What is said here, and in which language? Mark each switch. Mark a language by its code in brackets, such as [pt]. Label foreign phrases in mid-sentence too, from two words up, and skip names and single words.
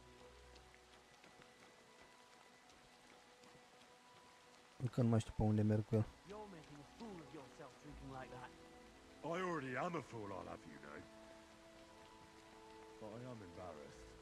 [ro] Încă nu mai știu pe unde merg cu el. [en] I already am a fool, I'll have you know. But I am embarrassed.